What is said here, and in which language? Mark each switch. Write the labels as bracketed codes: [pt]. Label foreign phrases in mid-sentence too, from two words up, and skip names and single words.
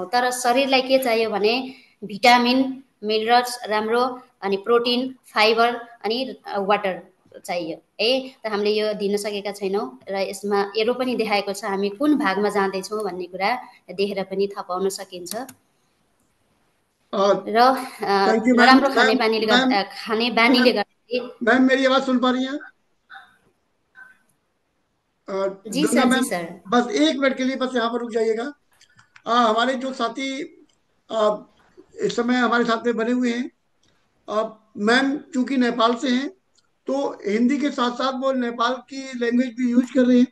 [ne] तर शरीरलाई के चाहियो भने भिटामिन, मिनरल्स राम्रो, अनि प्रोटिन, फाइबर अनि वाटर चाहियो त हामीले यो दिन सकेका छैनौँ। र यसमा एरो पनि देखाएको छ, हामी कुन भागमा जाँदैछौँ भन्ने कुरा देखेर पनि थाहा पाउन सकिन्छ। र नराम्रो खाने बानीले गर्दा [hi] मैम मेरी आवाज सुन पा रही हैं? जी सर, जी सर। बस 1 मिनट के लिए बस यहाँ पर रुक जाइएगा। हमारे जो साथी इस समय हमारे साथ में बने हुए हैं, मैम चूंकि नेपाल से हैं, तो हिंदी के साथ साथ वो नेपाल की लैंग्वेज भी यूज कर रहे हैं।